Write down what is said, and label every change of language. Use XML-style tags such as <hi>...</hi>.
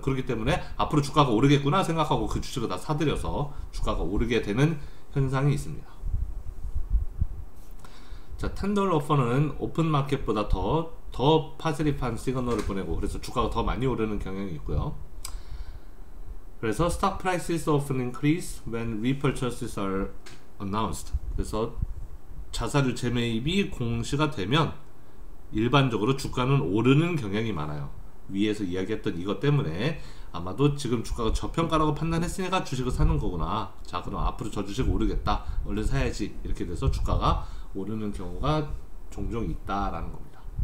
<ko>그렇기 때문에 앞으로 주가가 오르겠구나 생각하고 그 주식을 다 사들여서 주가가 오르게 되는 현상이 있습니다. 자, $10 오퍼는 오픈 마켓보다 더 파시리한 시그널을 보내고, 그래서 주가가 더 많이 오르는 경향이 있고요. 그래서</ko> <en>stock prices often increase when repurchases are announced.</en> <ko>그래서 자사주 재매입이 공시가 되면 일반적으로 주가는 오르는 경향이 많아요. 위에서 이야기했던 이것 때문에 아마도 지금 주가가 저평가라고 판단했으니까 주식을 사는 거구나, 자, 그럼 앞으로 저 주식 오르겠다, 얼른 사야지, 이렇게 돼서 주가가 오르는 경우가 종종 있다라는 겁니다.</ko>